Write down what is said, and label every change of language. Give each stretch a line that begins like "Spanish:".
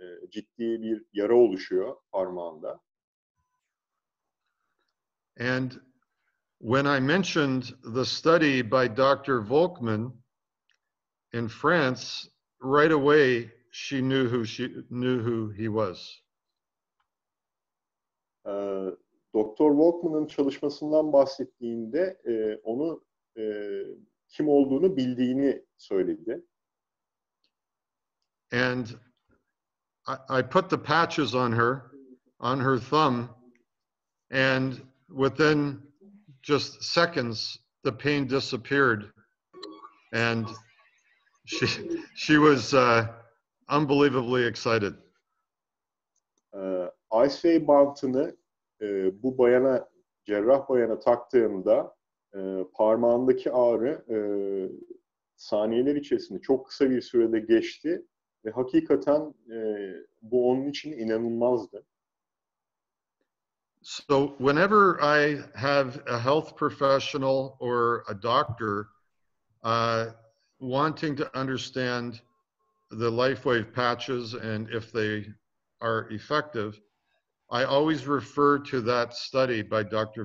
Turkish: Ciddi bir yara oluşuyor parmağında.
English: And when I mentioned the study by Dr. Volkmann in France, right away she knew who he was.
Turkish: Doktor Volkmann'ın çalışmasından bahsettiğinde onu kim olduğunu bildiğini söyledi.
English: And I put the patches on her thumb, and within just seconds the pain disappeared, and she was unbelievably excited.
Turkish: LifeWave bantını bu cerrah bayana taktığımda parmağındaki ağrı saniyeler içerisinde çok kısa bir sürede geçti ve hakikaten bu onun için inanılmazdı.
English: So whenever I have a health professional or a doctor wanting to understand the LifeWave patches and if they are effective, I always refer to that study by Dr.